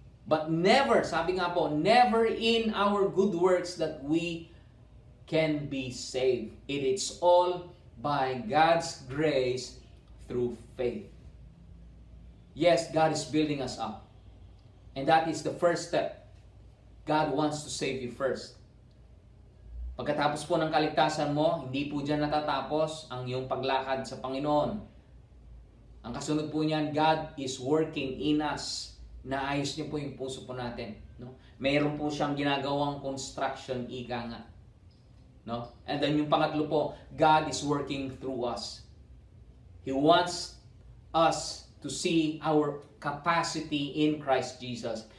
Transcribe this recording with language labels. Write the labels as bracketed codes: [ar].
[en] But never, [tl] sabi nga po, [en] never in our good works that we can be saved. It is all by God's grace through faith. Yes, God is building us up. And that is the first step. God wants to save you first. [tl] Pagkatapos po ng kaligtasan mo, hindi po dyan natatapos ang iyong paglakad sa Panginoon. Ang kasunod po niyan, [en] God is working in us. [tl] Naayos niyo po yung puso po natin. No? Mayroon po siyang ginagawang construction, ika nga. No? [en] And then [tl] yung pangatlo po, [en] God is working through us. He wants us to see our capacity in Christ Jesus.